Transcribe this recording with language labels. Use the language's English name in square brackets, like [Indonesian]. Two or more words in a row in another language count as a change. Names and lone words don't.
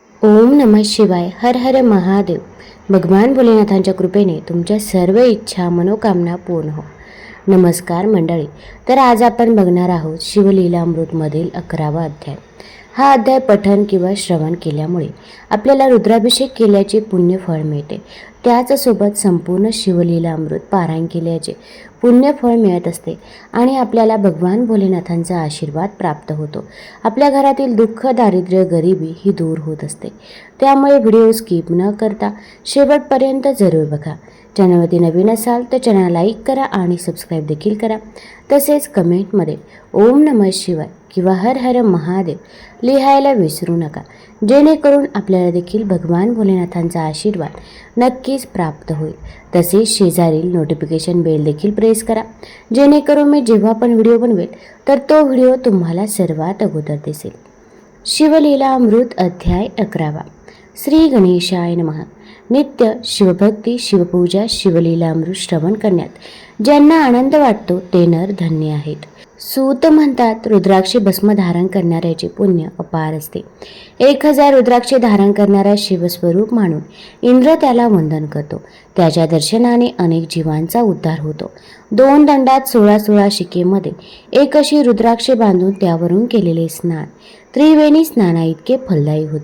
[Sanskrit] ओम नमः शिवाय. हर हर महादेव. [Marathi] भगवान भोलेनाथांच्या कृपेने तुमच्या सर्व इच्छा मनोकामना पूर्ण हो. नमस्कार मंडळी. तर आज आपण बघणार आहोत शिवलीलामृतमधील 11वा अध्याय. हा अध्याय पठण किंवा श्रवण केल्यामुळे आपल्याला रुद्राभिषेक केल्याचे पुण्यफळ मिळते. त्याचसोबत संपूर्ण शिवलीलामृत पारायण केल्याचे पुण्यफळ मिळत असते आणि आपल्याला भगवान भोलेनाथांचा आशीर्वाद प्राप्त होतो. आपल्या घरातील दुःख, दारिद्र्य, गरिबी ही दूर होत असते. त्यामुळे [English] video skip [Marathi] न करता शेवटपर्यंत जरूर बघा. चॅनलवरती नवीन असाल तर [English] channel like [Marathi] करा आणि सबस्क्राईब देखील करा. तसेच कमेंटमध्ये [Sanskrit] ओम नमः शिवाय [Marathi] किंवा [Sanskrit] हर हर महादेव [Marathi] लिहायला विसरू नका, जेणेकरून आपल्याला देखील भगवान भोलेनाथांचा आशीर्वाद नक्कीच प्राप्त होईल. तसेच शेजारील [English] notification bell [Marathi] देखील प्रेस करा, जेणेकरून मी जेव्हा पण व्हिडिओ बनवेल तर तो व्हिडिओ तुम्हाला सर्वात अगोदर दिसेल. [Sanskrit] शिवलीलामृत अध्याय 11वा. श्री गणेशाय नमः. [Marathi] नित्य शिवभक्ती, शिवपूजा, शिवलीलामृत श्रवण करण्यात ज्यांना आनंद वाटतो ते नर धन्य आहेत. सूत म्हणतात, रुद्राक्षी भस्म धारण करणाऱ्याचे पुण्य अपार असते. 1000 रुद्राक्षे धारण करणारा शिवस्वरूप मानून इंद्र त्याला वंदन करतो. त्याच्या दर्शनाने अनेक जीवांचा उद्धार होतो. 2 दंडात 16 शिकेमध्ये एक अशी रुद्राक्षे बांधून त्यावरून केलेले स्नान त्रिवेणी स्नाना इतके फलदायी होते.